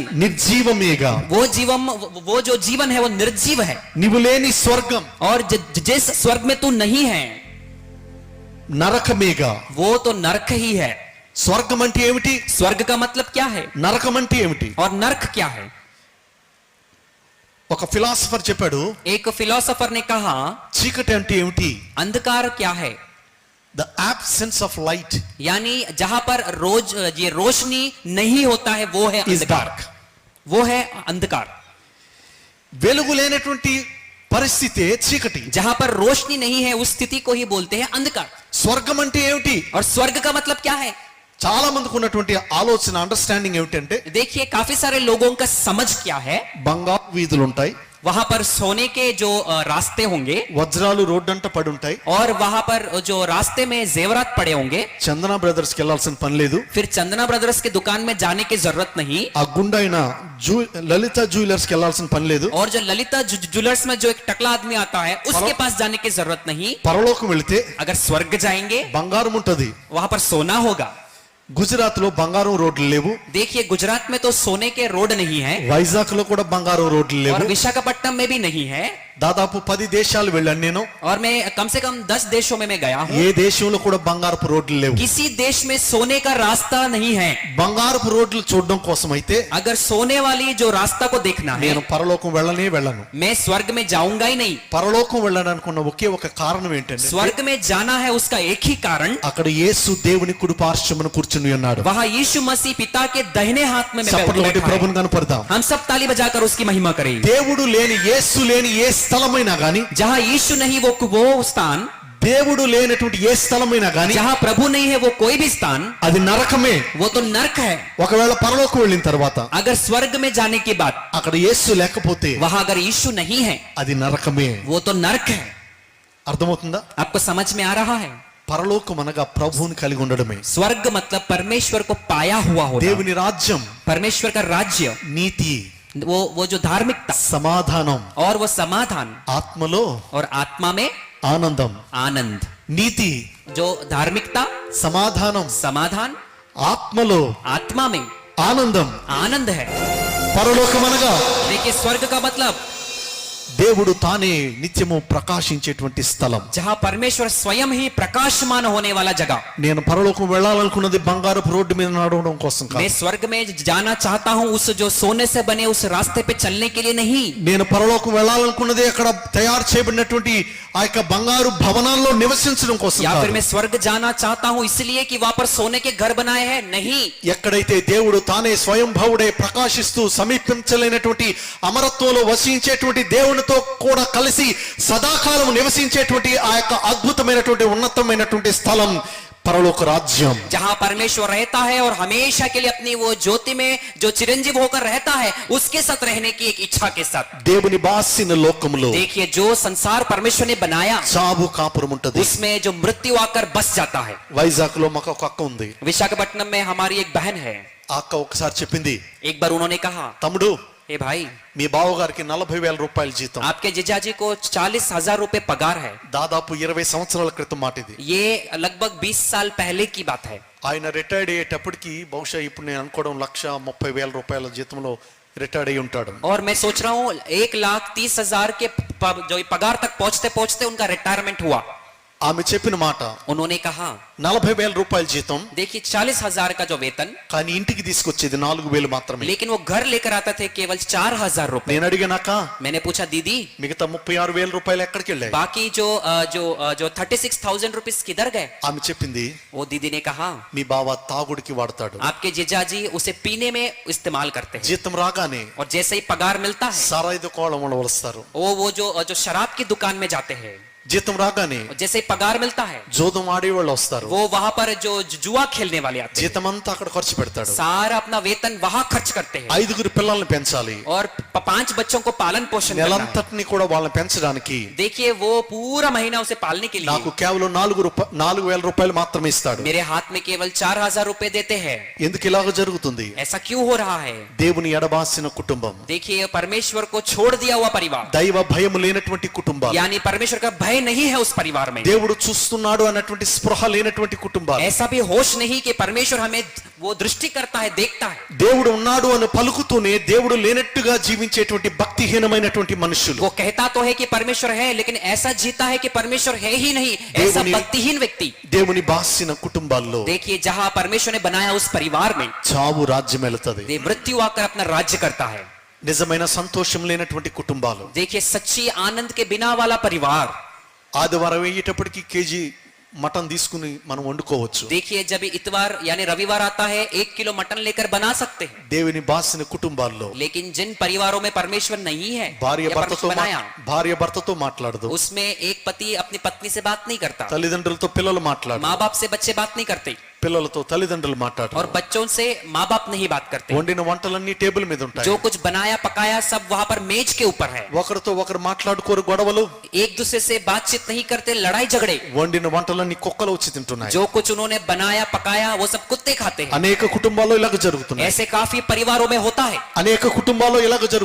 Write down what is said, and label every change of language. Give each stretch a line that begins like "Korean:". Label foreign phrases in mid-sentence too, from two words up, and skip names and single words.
Telugu: నిర్జీవమేగా.
Hindi: वो जो जीवन है वो निर्जीव है.
Telugu: నీవు లేని స్వర్గం
Hindi: और जिस स्वर्ग में तू नहीं है
Telugu: నరకమేగా.
Hindi: वो तो नरक ही है.
Telugu: స్వర్గం అంటే ఏమిటి?
Hindi: स्वर्ग का मतलब क्या है
Telugu: నరకం అంటే ఏమిటి?
Hindi: और नरक क्या है?
Telugu: ఒక ఫిలాసఫర్ చెప్పాడు,
Hindi: एक फिलोसोफर ने कहा
Telugu: చీకటి అంటే ఏమిటి?
Hindi: अंधकार क्या है?
English: the absence of light
Hindi: यानी जहां पर ये रोशनी नहीं होता है वो है
English: is
Hindi: अंधकार.
English: dark.
Hindi: वो है अंधकार.
Telugu: వెలుగు లేనటువంటి పరిస్థితే చీకటి.
Hindi: जहां पर रोशनी नहीं है उस स्थिति को ही बोलते हैं अंधकार.
Telugu: స్వర్గం అంటే ఏమిటి?
Hindi: और स्वर्ग का मतलब क्या है?
Telugu: చాలా మందికి ఉన్నటువంటి ఆలోచన, అండర్స్టాండింగ్ ఏమిటంటే,
Hindi: देखिए काफी सारे लोगों का समझ क्या है,
Telugu: బంగారు వీధులు ఉంటాయి,
Hindi: वहां पर सोने के जो रास्ते होंगे
Telugu: వజ్రాలు రోడ్డంట పడి ఉంటాయి,
Hindi: और वहां पर जो रास्ते में जेवरात पड़े होंगे,
Telugu: చందన బ్రదర్స్ కి వెళ్ళాల్సిన పని లేదు,
Hindi: फिर चंदना ब्रदर्स की दुकान में जाने की जरूरत नहीं,
Telugu: ఆ గుండైన లలిత జ్యువెలర్స్ కి వెళ్ళాల్సిన పని లేదు,
Hindi: और जो ललिता ज्वेलर्स में जो एक टकला आदमी आता है उसके पास जाने की जरूरत नहीं.
Telugu: పరలోకం వెళితే
Hindi: अगर स्वर्ग जाएंगे
Telugu: బంగారం ఉంటది.
Hindi: वहां पर सोना होगा.
Telugu: గుజరాత్ లో బంగారం రోడ్లు లేవు,
Hindi: देखिए गुजरात में तो सोने के रोड नहीं है
Telugu: వైజాగ్ లో కూడా బంగారం రోడ్లు
Hindi: और
Telugu: లేవు,
Hindi: विशाखापट्टनम में भी नहीं है.
Telugu: దాదాపు 10 దేశాలు వెళ్ళాను నేను.
Hindi: और मैं कम से कम 10 देशों में मैं गया हूँ.
Telugu: ఏ దేశంలో కూడా బంగారపు రోడ్లు లేవు.
Hindi: किसी देश में सोने का रास्ता नहीं है.
Telugu: బంగారపు రోడ్లు చూడడం కోసం అయితే
Hindi: अगर सोने वाली जो रास्ता को देखना है,
Telugu: నేను పరలోకం వెళ్ళను.
Hindi: मैं स्वर्ग में जाऊंगा ही नहीं.
Telugu: పరలోకం వెళ్ళడానికి ఉన్న ఒకే ఒక కారణం ఏంటంటే
Hindi: स्वर्ग में जाना है उसका एक ही कारण,
Telugu: అక్కడ యేసు దేవుని కుడి పార్శ్వమున కూర్చుని ఉన్నాడు.
Hindi: वहाँ यीशु मसीह पिता के दाहिने हाथ में
Telugu: చప్పట్లు కొట్టి
Hindi: बैठा है.
Telugu: ప్రభువుని కనపడదాం.
Hindi: हम सब ताली बजाकर उसकी महिमा करें.
Telugu: దేవుడు లేని యేసు లేని ఏ స్థలమైనా గాని,
Hindi: जहाँ यीशु नहीं वो स्थान,
Telugu: దేవుడు లేనటువంటి ఏ స్థలమైనా గాని,
Hindi: जहाँ प्रभु नहीं है वो कोई भी स्थान,
Telugu: అది నరకమే.
Hindi: वो तो नरक है.
Telugu: ఒకవేళ పరలోకం వెళ్ళిన తర్వాత
Hindi: अगर स्वर्ग में जाने के बाद
Telugu: అక్కడ యేసు లేకపోతే
Hindi: वहाँ अगर यीशु नहीं है,
Telugu: అది నరకమే.
Hindi: वो तो नरक है.
Telugu: అర్థమవుతుందా?
Hindi: आपको समझ में आ रहा है?
Telugu: పరలోకం అనగా ప్రభువుని కలిగి ఉండడమే.
Hindi: स्वर्ग मतलब परमेश्वर को पाया हुआ होना.
Telugu: దేవుని రాజ్యం,
Hindi: परमेश्वर का राज्य,
Telugu: నీతి,
Hindi: वो जो धार्मिकता
Telugu: సమాధానం,
Hindi: और वो समाधान,
Telugu: ఆత్మలో
Hindi: और आत्मा में
Telugu: ఆనందం,
Hindi: आनंद.
Telugu: నీతి,
Hindi: जो धार्मिकता,
Telugu: సమాధానం,
Hindi: समाधान,
Telugu: ఆత్మలో
Hindi: आत्मा में
Telugu: ఆనందం.
Hindi: आनंद है.
Telugu: పరలోకం అనగా
Hindi: देखिए स्वर्ग का मतलब
Telugu: దేవుడు తానే నిత్యము ప్రకాశించేటువంటి స్థలం.
Hindi: जहाँ परमेश्वर स्वयं ही प्रकाशमान होने वाला जगह.
Telugu: నేను పరలోకం వెళ్ళాలనుకున్నది బంగారపు రోడ్డు మీద నడవడం కోసం
Hindi: मैं
Telugu: కాదు.
Hindi: स्वर्ग में जाना चाहता हूँ उस जो सोने से बने उस रास्ते पे चलने के लिए नहीं.
Telugu: నేను పరలోకం వెళ్ళాలనుకున్నది అక్కడ తయారు చేయబడినటువంటి ఆ యొక్క బంగారు భవనాల్లో నివసించడం కోసం
Hindi: या फिर
Telugu: కాదు.
Hindi: मैं स्वर्ग जाना चाहता हूँ इसलिए कि वहां पर सोने के घर बनाए हैं, नहीं.
Telugu: ఎక్కడైతే దేవుడు తానే స్వయంభవుడే ప్రకాశిస్తూ సమీపించలేనటువంటి అమరత్వంలో వసించేటువంటి దేవునితో కూడా కలిసి సదాకాలం నివసించేటువంటి ఆ యొక్క అద్భుతమైనటువంటి ఉన్నతమైనటువంటి స్థలం పరలోక రాజ్యం.
Hindi: जहाँ परमेश्वर रहता है और हमेशा के लिए अपनी वो ज्योति में जो चिरंजीव होकर रहता है उसके साथ रहने की एक इच्छा के साथ.
Telugu: దేవుని బాసిన లోకములో
Hindi: देखिए जो संसार परमेश्वर ने बनाया
Telugu: చావు కాపురం ఉంటది.
Hindi: उसमें जो मृत्यु आकर बस जाता है.
Telugu: వైజాగ్ లో మాకు ఒక అక్క ఉంది.
Hindi: विशाखापट्टनम में हमारी एक बहन है.
Telugu: ఆ అక్క ఒకసారి చెప్పింది,
Hindi: एक बार उन्होंने कहा,
Telugu: తమ్ముడు
Hindi: ए भाई,
Telugu: మీ బావగారికి 40,000 రూపాయల జీతం.
Hindi: आपके जीजाजी को 40,000 रुपए पगार है.
Telugu: దాదాపు 20 సంవత్సరాల క్రితం మాట ఇది.
Hindi: ये लगभग 20 साल पहले की बात है.
Telugu: ఆయన రిటైర్డ్ అయ్యేటప్పటికి బహుశా ఇప్పుడు నేను అనుకోవడం 1,30,000 రూపాయల జీతంలో రిటైర్డ్ అయి ఉంటాడు.
Hindi: और मैं सोच रहा हूँ 1,30,000 के जो पगार तक पहुंचते पहुंचते उनका रिटायरमेंट हुआ.
Telugu: ఆమె చెప్పిన మాట,
Hindi: उन्होंने कहा
Telugu: 40,000 రూపాయల జీతం,
Hindi: देखिए 40,000 का जो वेतन,
Telugu: కానీ ఇంటికి తీసుకొచ్చేది 4,000 మాత్రమే.
Hindi: लेकिन वो घर लेकर आते थे केवल 4,000 रुपए.
Telugu: నేను అడిగానాక
Hindi: मैंने पूछा दीदी
Telugu: మిగతా 36,000 రూపాయలు ఎక్కడికి వెళ్ళాయి?
Hindi: बाकी जो 36,000 रुपीस किधर गए?
Telugu: ఆమె చెప్పింది,
Hindi: वो दीदी ने कहा
Telugu: మీ బావ తాగుడికి వాడతాడు.
Hindi: आपके जीजाजी उसे पीने में इस्तेमाल करते हैं
Telugu: జీతం రాగానే
Hindi: और जैसे ही पगार मिलता है
Telugu: సారాయి దుకాణంలో వస్తారు.
Hindi: वो जो शराब की दुकान में जाते हैं.
Telugu: జీతం రాగానే
Hindi: और जैसे ही पगार मिलता है
Telugu: జోదం ఆడేవాళ్ళు వస్తారు.
Hindi: वो वहां पर जो जुआ खेलने वाले आते हैं.
Telugu: జీతం అంతా అక్కడ ఖర్చు పెడతాడు.
Hindi: सारा अपना वेतन वहां खर्च करते हैं
Telugu: 5 పిల్లల్ని పెంచాలి.
Hindi: और 5 बच्चों को पालन पोषण करना है.
Telugu: నెలంతటిని కూడా వాళ్ళని పెంచడానికి
Hindi: देखिए वो पूरा महीना उसे पालने के
Telugu: నాకు
Hindi: लिए
Telugu: కేవలం 4,000 రూపాయలు మాత్రమే ఇస్తాడు.
Hindi: मेरे हाथ में केवल 4,000 रुपए देते हैं.
Telugu: ఎందుకు ఇలాగ జరుగుతుంది?
Hindi: ऐसा क्यों हो रहा है?
Telugu: దేవుని ఎడబాసిన కుటుంబం,
Hindi: देखिए परमेश्वर को छोड़ दिया हुआ परिवार,
Telugu: దైవ భయం లేనటువంటి కుటుంబాలు,
Hindi: यानी परमेश्वर का भय नहीं है उस परिवार में.
Telugu: దేవుడు చూస్తున్నాడు అన్నటువంటి స్పృహ లేనటువంటి కుటుంబాలు,
Hindi: ऐसा भी होश नहीं कि परमेश्वर हमें वो दृष्टि करता है, देखता है.
Telugu: దేవుడు ఉన్నాడు అని పలుకుతూనే దేవుడు లేనట్టుగా జీవించేటువంటి భక్తిహీనమైనటువంటి మనుషులు,
Hindi: वो कहता तो है कि परमेश्वर है लेकिन ऐसा जीता है कि परमेश्वर है ही नहीं, ऐसा भक्तिहीन व्यक्ति.
Telugu: దేవుని బాసిన కుటుంబాల్లో
Hindi: देखिए जहां परमेश्वर ने बनाया उस परिवार में
Telugu: చావు రాజ్యం వెళుతుంది.
Hindi: मृत्यु आकर अपना राज्य करता है.
Telugu: నిజమైన సంతోషం లేనటువంటి కుటుంబాలు,
Hindi: देखिए सच्ची आनंद के बिना वाला परिवार,
Telugu: ఆదివారం అయ్యేటప్పటికి కేజీ మటన్ తీసుకుని మనం వండుకోవచ్చు.
Hindi: देखिए जब इतवार यानी रविवार आता है 1 किलो मटन लेकर बना सकते हैं.
Telugu: దేవుని బాసిన కుటుంబాల్లో
Hindi: लेकिन जिन परिवारों में परमेश्वर नहीं है
Telugu: భార్య
Hindi: या
Telugu: భర్తతో
Hindi: परमेश्वर
Telugu: భర్తతో మాట్లాడదు,
Hindi: उसमें एक पति अपनी पत्नी से बात नहीं करता,
Telugu: తల్లిదండ్రులతో పిల్లలు మాట్లాడరు,
Hindi: माँ बाप से बच्चे बात नहीं करते
Telugu: పిల్లలతో తల్లిదండ్రులు మాట్లాడరు,
Hindi: और बच्चों से माँ बाप नहीं बात करते.
Telugu: వండిన వంటలన్నీ టేబుల్ మీద ఉంటాయి.
Hindi: जो कुछ बनाया पकाया सब वहां पर मेज के ऊपर है.
Telugu: ఒకరితో ఒకరు మాట్లాడుకోరు, గొడవలు,
Hindi: एक दूसरे से बातचीत नहीं करते, लड़ाई झगड़े.
Telugu: వండిన వంటలన్నీ కుక్కలు వచ్చి తింటున్నాయి.
Hindi: जो कुछ उन्होंने बनाया पकाया वो सब कुत्ते खाते हैं.
Telugu: అనేక కుటుంబాల్లో ఇలాగ జరుగుతున్నాయి.
Hindi: ऐसे काफी परिवारों में होता है,
Telugu: అనేక కుటుంబాల్లో ఇలాగ జరుగుతున్నాయి.